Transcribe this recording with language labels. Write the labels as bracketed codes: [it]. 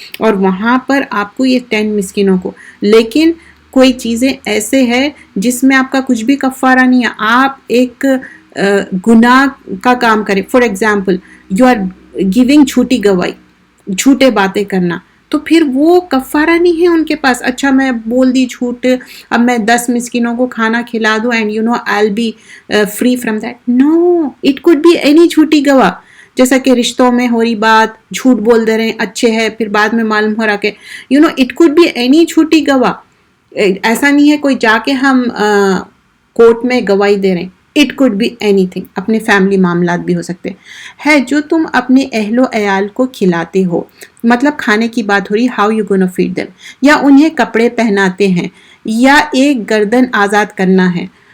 [ur] اور وہاں پر آپ کو یہ 10 مسکینوں کو، لیکن کوئی چیزیں ایسے ہے جس میں آپ کا کچھ بھی کفارہ نہیں ہے، آپ ایک گناہ کا کام کریں. [en] for example you are giving [ur] جھوٹی گواہی، جھوٹے باتیں کرنا، تو پھر وہ کفارہ نہیں ہے ان کے پاس. اچھا میں بول دی جھوٹ، اب میں 10 مسکینوں کو کھانا کھلا دوں [en] And I'll be free from that. No, it could be any جھوٹی گواہ. [ur] جیسا کہ رشتوں میں ہو رہی بات، جھوٹ بول دے رہے ہیں اچھے ہے، پھر بعد میں معلوم ہو رہا کہ [en] it could be any [ur] جھوٹی گواہ. ایسا نہیں ہے کوئی جا کے ہم کورٹ میں گواہی دے رہے ہیں. [en] it could be any thing, [ur] اپنے فیملی معاملات بھی ہو سکتے ہیں جو تم اپنے اہل و عیال کو کھلاتے ہو، مطلب کھانے کی بات ہو رہی، [en] how you gonna feed them, [ur] یا انہیں کپڑے پہناتے ہیں، یا ایک گردن آزاد کرنا ہے.